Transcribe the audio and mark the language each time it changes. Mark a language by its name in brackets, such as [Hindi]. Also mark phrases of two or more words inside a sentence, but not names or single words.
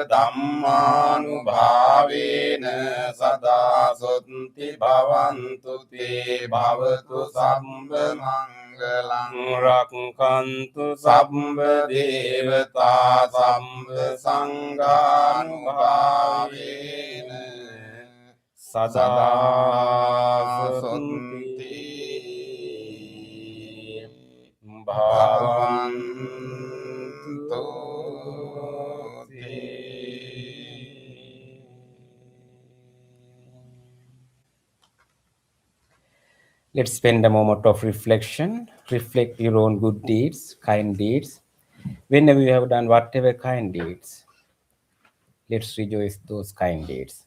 [Pali] ධම්මානුභාවේන සදා සොන්ති භවන්තු තේ භවතු සම්බ මංගලං රක්ඛන්තු සම්බ දේවතා සම්බ සංඝානුභාවේන සදා සොන්ති භවන්තු [English] Let's spend a moment of reflection. Reflect your own good deeds, kind deeds. Whenever you have done whatever kind deeds, let's rejoice those kind deeds.